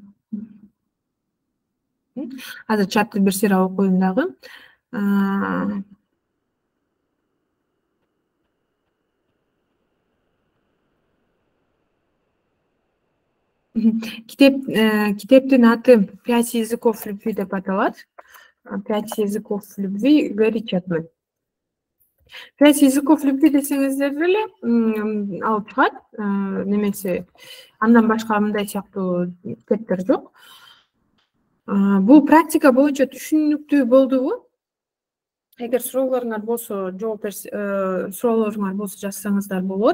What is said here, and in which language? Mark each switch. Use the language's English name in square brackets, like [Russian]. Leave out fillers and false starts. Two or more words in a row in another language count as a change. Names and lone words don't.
[Kyrgyz] Азыр чатты бир сыйра окуп коеюн дагы. Китептин аты [Russian] «5 языков любви» [Kyrgyz] деп аталат. [Russian] 5 языков любви Гэри Чапман. 5 языков любви [Kyrgyz] десеңиздер деле алып чыгат. Немесе андан башка мындай сыяктуу китептер жок. Бул практика боюнча түшүнүктүү болдубу? Эгер суроолоруңар болсо, суроолоруңар болсо жазсаңыздар болот.